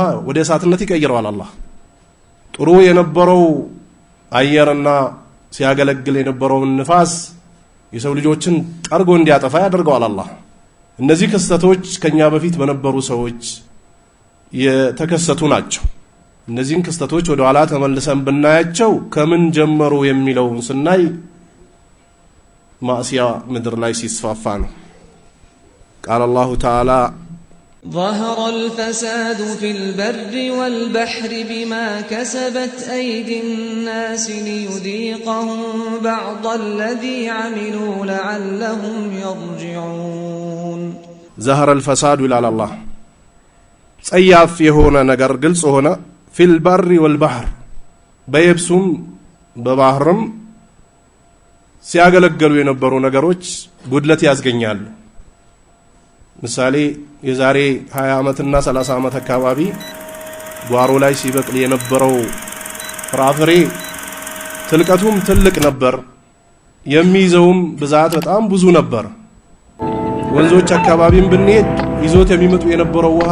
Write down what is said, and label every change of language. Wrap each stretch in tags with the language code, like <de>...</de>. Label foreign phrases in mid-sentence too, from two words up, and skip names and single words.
<am>ወደ እሳትነት ይቀይረዋል አላህ። ጥሩ የነበረው አየርና ሲያገለግል የነበረውን ንፋስ የሰው ልጆችን ጠርጎ እንዲያጠፋ ያደርገዋል አላህ። እነዚህ ክስተቶች ከኛ በፊት በነበሩ ሰዎች የተከሰቱ ናቸው። እነዚህን ክስተቶች ወደ ኋላ ተመልሰን ብናያቸው ከምን ጀመሩ የሚለውን ስናይ ማዕሲያ ምድር ላይ ሲስፋፋ ነው።</am> <ar>قال الله تعالى ظهر الفساد في البر والبحر بما كسبت أيدي الناس ليذيقهم بعض الذي عملوا لعلهم يرجعون ظهر الفساد إلى الله</ar> <am>ጸያፍ የሆነ ነገር ግልጽ ሆነ</am> <ar>في البر والبحر</ar> <am>በየብሱም በባህርም ሲያገለግሉ የነበሩ ነገሮች ጉድለት ያስገኛሉ። ምሳሌ የዛሬ 20 ዓመትና 30 ዓመት አካባቢ ጓሮ ላይ ሲበቅል የነበረው ፍራፍሬ ትልቀቱም ትልቅ ነበር፣ የሚይዘውም ብዛት በጣም ብዙ ነበር። ወንዞች አካባቢም ብንሄድ ይዞት የሚመጡ የነበረው ውሃ</am>